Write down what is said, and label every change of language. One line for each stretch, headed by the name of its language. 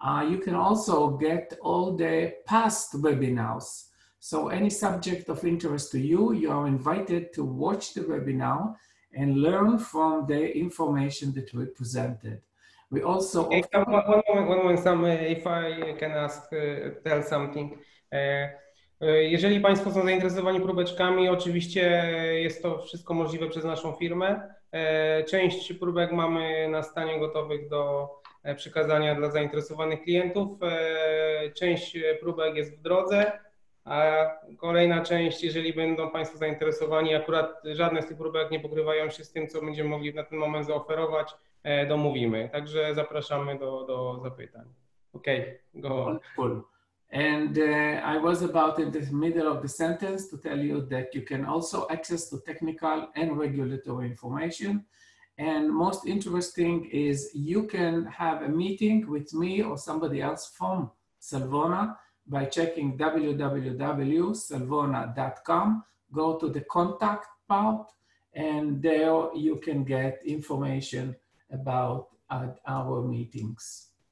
English: You can also get all the past webinars. So any subject of interest to you, you are invited to watch the webinar and learn from the information that we presented. We also offer... One moment, Sam, if I can ask, tell something.
Polish: Jeżeli Państwo są zainteresowani próbeczkami, oczywiście jest to wszystko możliwe przez naszą firmę. Część próbek mamy na stanie gotowych do przekazania dla zainteresowanych klientów. Część próbek jest w drodze, a kolejna część, jeżeli będą Państwo zainteresowani, akurat żadne z tych próbek nie pokrywają się z tym, co będziemy mogli na ten moment zaoferować, domówimy. Także zapraszamy do zapytań.
English: Okay, go on. Wonderful. And I was about in the middle of the sentence to tell you that you can also access to technical and regulatory information. And most interesting is you can have a meeting with me or somebody else from Salvona by checking www.salvona.com, go to the contact part, and there you can get information about our meetings.